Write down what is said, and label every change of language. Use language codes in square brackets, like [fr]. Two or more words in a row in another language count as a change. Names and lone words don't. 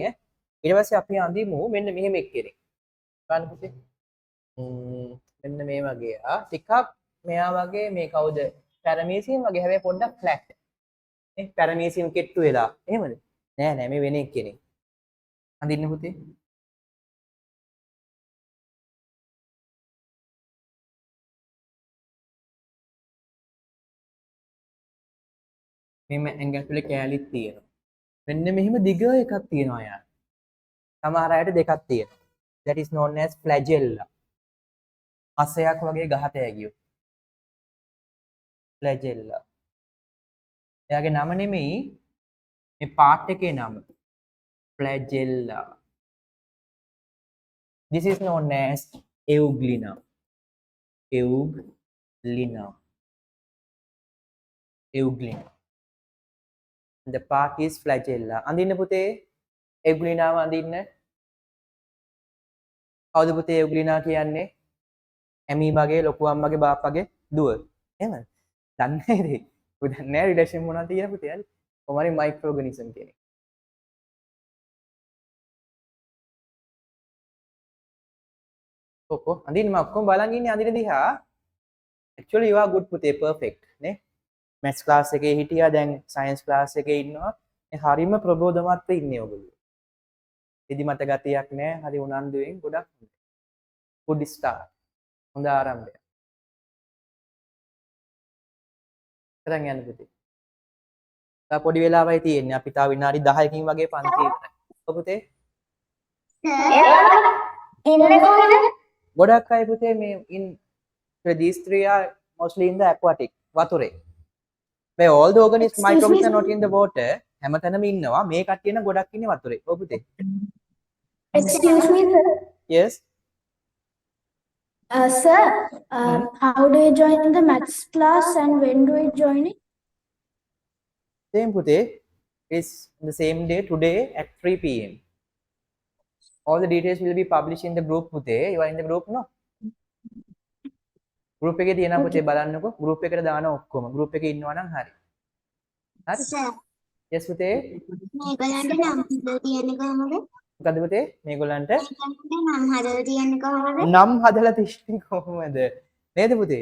[si] ඊට පස්සේ අපි අඳිමු මෙන්න මෙහෙම එක්කෙනෙක්. බලන්න පුතේ. මෙන්න මේ වගේ ටිකක් මෙයා වගේ මේ කවුද? paramecium වගේ හැබැයි පොඩ්ඩක් flat. නේ paramecium කෙට්ටු වෙලා. එහෙමද? නෑ මේ වෙන එක්කෙනෙක්. අඳින්න පුතේ. මෙන්න ඇඟ ඇතුලේ කෑලිත් තියෙනවා. මෙන්න මෙහෙම දිග එකක් තියෙනවා යාර. සමහර අයට දෙකක් තියෙනවා. [en] That is known as flagella. [si] අසයක් වගේ ගහත ඇගියෝ. flagella. එයාගේ නම නෙමෙයි මේ පාර්ට් එකේ නම. flagella. [en] This is known as euglena. Euglena. Euglena. The part is flagella. [si] අඳින්න පුතේ euglena අඳින්න. කවුද පුතේ euglena කියන්නේ? ඇමීබාගේ ලොකු අම්මගේ බාප්පගේ දුව. එහෙමද? දන්නේ නේද? ඔය දන්නේ නැහැ රිලේෂන් මොනවද තියෙන පුතේ හරි. කොහොමරි [en] micro organism [si] කෙනෙක්. කොකෝ අඳින්න මම ඔක්කොම බලන් ඉන්නේ අඳින දිහා. [en] Actually you are good පුතේ perfect නේ. maths class [si] එකේ හිටියා දැන් [en] science class [si] එකේ ඉන්නවා. මේ හරිම ප්‍රබෝධමත්ව ඉන්නේ ඔයගොල්ලෝ. ඉදිමත ගතියක් නැහැ. හරි උනන්දුවෙන් ගොඩක් [en] good start. [si] හොඳ ආරම්භයක්. කරන් යන්න පුතේ. තා පොඩි වෙලාවයි තියෙන්නේ. අපි තා විනාඩි 10කින් වගේ පන්ති ඉවරයි. ඔව් පුතේ. ඉන්නේ කොහෙද? ගොඩක් අය පුතේ මේ [en] in these three are mostly in the aquatic වතුරේ. මේ all the organisms microbes are not in the water. [si] හැමතැනම ඉන්නවා. මේ කට්ටිය නම් ගොඩක් ඉන්නේ වතුරේ. ඔව් පුතේ. [en] Excuse me, sir. Yes. Sir, how do you join the maths class and when do you join it? [si] Same පුතේ. [en] It's the same day today at 3 p.m. All the details will be published in the group පුතේ. You are in the group no? group [si] එකේ තියෙනවා පුතේ බලන්නකෝ. group එකට දාන ඔක්කොම. group එකේ ඉන්නවා නම් හරි. හරි? [en] Sir, yes පුතේ. [si] මේගොල්ලන්ට නම් හදලා තියෙන්නේ කොහමද? මොකද පුතේ? මේගොල්ලන්ට නම් හදලා තියෙන්නේ කොහමද? නම් හදලා තින්නේ කොහොමද? නේද පුතේ?